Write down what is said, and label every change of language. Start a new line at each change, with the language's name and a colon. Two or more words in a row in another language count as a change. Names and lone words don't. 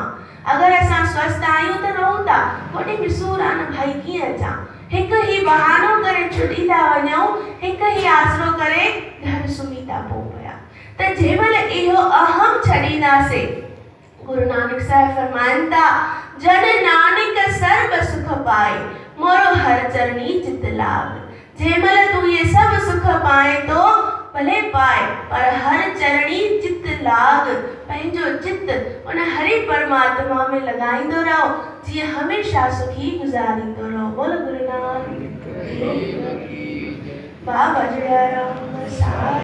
Sindhi: अगरि असां स्वस्थ आहियूं त रहूं था, होॾे बि सूरु आहे न भाई, कीअं अचां। हिकु ई बहानो करे छुटी था वञूं, हिकु ई आसरो करे घर सुम्ही था पऊं पिया। त जंहिं महिल इहो अहम छॾींदासीं, गुरु नानक साहिब फरमाइनि था,
Punjabi: ਜਨ ਨਾਨਕ ਸਰਬ ਸੁਖ ਪਾਏ, ਮੋਰੋ ਹਰ ਚਰਣੀ ਚਿਤ ਲਾਗ।
Sindhi: जंहिं महिल तूं इहे सभु सुख पाए थो, भले पाए, पर
Punjabi: ਹਰ ਚਰਣੀ ਚਿਤ ਲਾਗ,
Sindhi: पंहिंजो चित उन हरि परमात्मा में लॻाईंदो रहो, जीअं हमेशा सुखी गुज़ारींदो रहो। बोल गुरु नानक बाबा जय राम।